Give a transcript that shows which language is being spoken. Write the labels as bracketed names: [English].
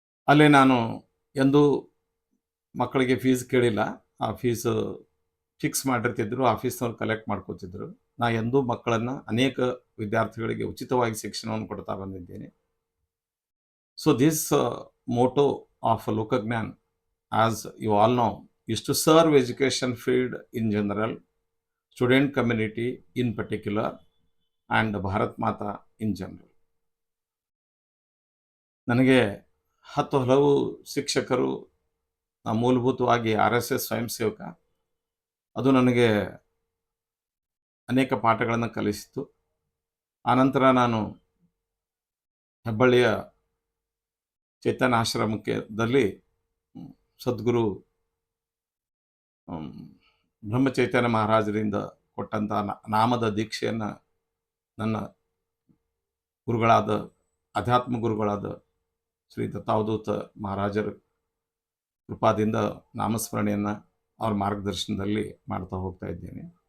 [Kannada] ಅಲ್ಲೇ ನಾನು ಎಂದೂ ಮಕ್ಕಳಿಗೆ ಫೀಸ್ ಕೇಳಿಲ್ಲ. ಆ ಫೀಸ್ ಫಿಕ್ಸ್ ಮಾಡಿರ್ತಿದ್ರು, ಆ ಫೀಸ್ನವ್ರು ಕಲೆಕ್ಟ್ ಮಾಡ್ಕೋತಿದ್ರು. ನಾ ಎಂದೂ ಮಕ್ಕಳನ್ನು, ಅನೇಕ ವಿದ್ಯಾರ್ಥಿಗಳಿಗೆ ಉಚಿತವಾಗಿ ಶಿಕ್ಷಣವನ್ನು ಕೊಡ್ತಾ ಬಂದಿದ್ದೇನೆ. [English] So this motto of Lokajnan, as you all know, is to serve education field in general, student community in particular, and Bharat Mata in general. [Kannada] ನನಗೆ ಹಲವು ಶಿಕ್ಷಕರು, ಮೂಲಭೂತವಾಗಿ RSS ಸ್ವಯಂ ಸೇವಕ, ಅದು ನನಗೆ ಅನೇಕ ಪಾಠಗಳನ್ನು ಕಲಿಸಿತು. ಆನಂತರ ನಾನು ಹೆಬ್ಬಳ್ಳಿಯ ಚೈತನ್ಯ ಆಶ್ರಮದಲ್ಲಿ ಸದ್ಗುರು ಬ್ರಹ್ಮಚೈತನ್ಯ ಮಹಾರಾಜರಿಂದ ಕೊಟ್ಟಂಥ ನಾಮದ ದೀಕ್ಷೆಯನ್ನು ನನ್ನ ಗುರುಗಳಾದ, ಆಧ್ಯಾತ್ಮ ಗುರುಗಳಾದ ಶ್ರೀ ದತ್ತಾವಧೂತ ಮಹಾರಾಜರ ಕೃಪಾದಿಂದ ನಾಮಸ್ಮರಣೆಯನ್ನು ಅವ್ರ ಮಾರ್ಗದರ್ಶನದಲ್ಲಿ ಮಾಡ್ತಾ ಹೋಗ್ತಾ ಇದ್ದೇನೆ.